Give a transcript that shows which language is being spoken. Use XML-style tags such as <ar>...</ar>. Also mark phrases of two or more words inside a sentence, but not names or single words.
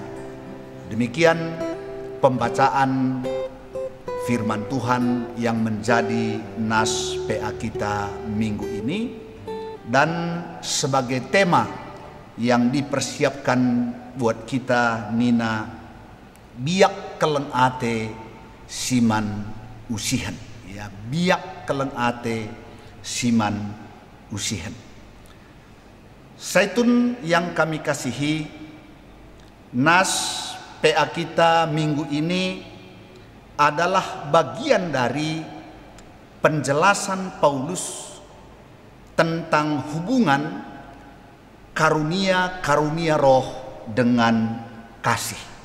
<id>Demikian pembacaan firman Tuhan yang menjadi nas PA kita minggu ini, dan sebagai tema yang dipersiapkan buat kita Nina,</id> <btx>biak keleng ate siman usihan,</btx> <id>ya,</id> <btx>biak keleng ate siman usihan.</btx> <id>Saitun yang kami kasihi, nas PA kita minggu ini adalah bagian dari penjelasan Paulus tentang hubungan karunia-karunia roh dengan kasih.</id>